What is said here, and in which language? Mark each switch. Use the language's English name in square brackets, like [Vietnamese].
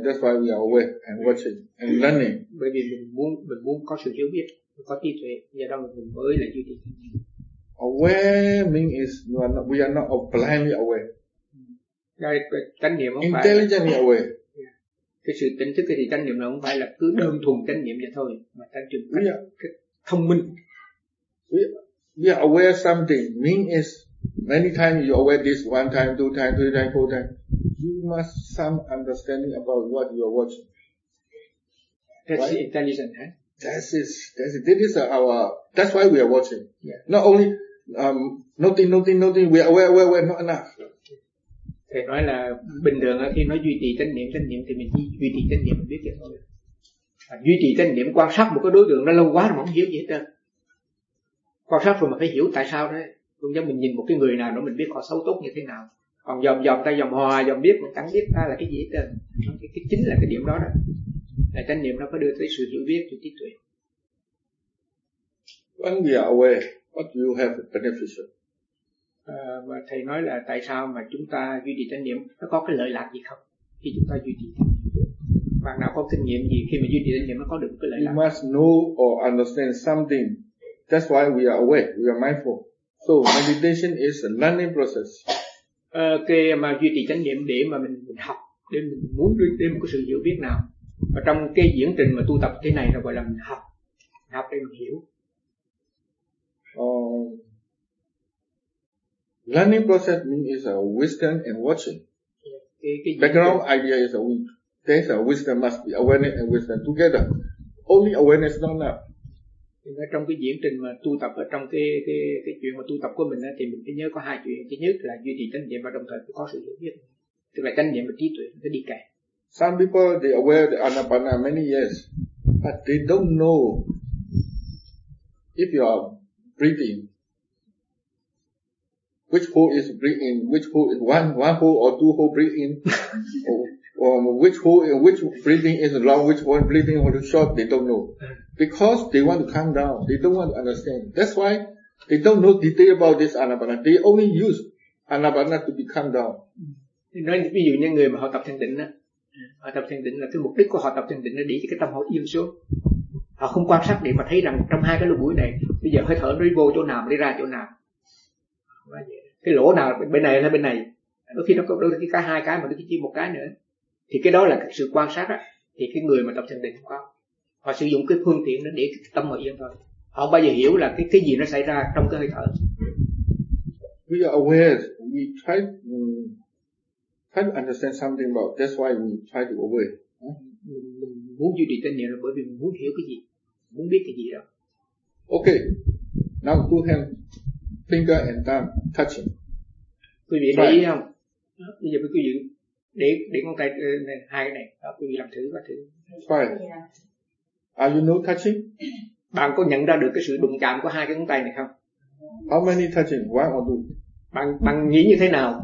[English] That's why we are aware and watching and learning. [Vietnamese] Bởi vì mình muốn có sự hiểu biết, có trí tuệ, do đó mình mới là duy trì. [English] Aware means is we are not blindly aware. [Vietnamese] Chánh niệm không [English] intelligently [Vietnamese] phải. [English] Aware. [Vietnamese] Cái sự tỉnh thức thì chánh niệm nó không phải là cứ đơn thuần chánh niệm vậy thôi, mà chánh niệm cái thông minh. [English] We are aware something mean is many times you aware this one time, two time, three time, four time. You must some understanding about what you are watching. That's right? Intelligent, huh? That's why we are watching. Yeah. Not only nothing. We are aware, not enough. [Vietnamese] Thầy nói là bình thường khi nó duy trì chánh niệm thì mình duy trì chánh niệm biết vậy thôi. Duy trì chánh niệm quan sát một cái đối tượng nó lâu quá mà không hiểu gì hết trơn. Quan sát rồi mà phải hiểu tại sao đấy. Cũng giống mình nhìn một cái người nào đó mình biết họ xấu tốt như thế nào. Còn dòm tay dòm hòa dòm biết mà chẳng biết ta là cái gì hết trơn. Cái chính là cái điểm đó đó. Là chánh niệm nó phải đưa tới sự hiểu biết, sự trí tuệ. [English] When we are aware, what do you have beneficial? [Vietnamese] Mà thầy nói là tại sao mà chúng ta duy trì chánh niệm nó có cái lợi lạc gì không khi chúng ta duy trì chánh niệm? Bạn nào có kinh nghiệm gì khi mà duy trì chánh niệm nó có được cái lợi lạc? [English] We must know or understand something. That's why we are aware, we are mindful. So meditation is a learning process. [Vietnamese] Cái mà duy trì chánh niệm để mà mình học, để mình muốn đưa thêm một cái sự hiểu biết nào. Và trong cái diễn trình mà tu tập thế này là gọi là mình học, học để mình hiểu. [English] Learning process means a wisdom and watching. Background idea is a wisdom. There is a wisdom must be awareness and wisdom together. Only awareness not enough. [Vietnamese] Trong cái diễn trình mà tu tập, ở trong cái chuyện mà tu tập của mình thì mình phải nhớ có hai chuyện. Thứ nhất là duy trì chánh niệm và đồng thời phải có sự hiểu biết. Tức là chánh niệm và trí tuệ phải đi kèm. [English] Some people they aware the anapana many years, but they don't know if you are breathing. Which hole is breathing? Which hole is one hole or two hole breathing? which breathing is long? Which one breathing or short? They don't know because they want to calm down. They don't want to understand. That's why they don't know detail about this anapana. They only use anapana to be calm down. [Vietnamese] Nói ví dụ như người mà họ tập thiền định á, họ tập thiền định là cái mục đích của họ tập thiền định là để cho cái tâm họ yên xuống. Họ không quan sát để mà thấy rằng trong hai cái lỗ mũi này bây giờ hơi thở nó đi vô chỗ nào, đi ra chỗ nào. Cái lỗ nào bên này hay bên này, đôi khi nó có đôi khi cả hai cái mà đôi khi chỉ một cái nữa, thì cái đó là cái sự quan sát á, thì cái người mà tập thiền định không có, họ sử dụng cái phương tiện đó để cái tâm họ yên thôi. Họ bao giờ hiểu là cái gì nó xảy ra trong cái hơi thở. [English] We are aware. We try try to understand something about. That's why we try to aware. [Vietnamese] Mình muốn duy trì tinh niệm là bởi vì mình muốn hiểu cái gì, muốn biết cái gì đó. [English] Okay. Now two hand, finger and thumb touching. [Vietnamese] Quý vị thấy không? Bây giờ quý vị để con tay này, hai cái này, quý vị làm thử và thử. [English] Fine. Are you no touching? [Vietnamese] Bạn có nhận ra được cái sự đụng chạm của hai cái ngón tay này không? [English] How many touching? One or two? [Vietnamese] Bạn nghĩ như thế nào?